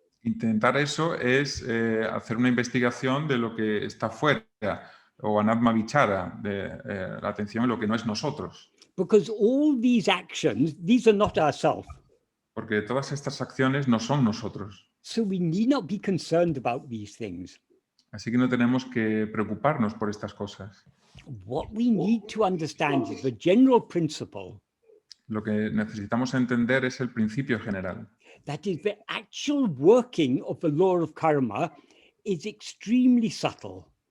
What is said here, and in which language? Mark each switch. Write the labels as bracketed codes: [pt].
[es] Intentar eso es hacer una investigación de lo que está fuera, o an Atma-vichara, de la atención en lo que no es nosotros. [en] Because all these actions, these are not ourself. [es] Porque todas estas acciones no son nosotros. [en] So we need not be concerned about these things. [es] Así que no tenemos que preocuparnos por estas cosas. [en] What we need to understand is the general principle. [es] Lo que necesitamos entender es el principio general. [en] That is, the actual working of the law of karma is extremely subtle.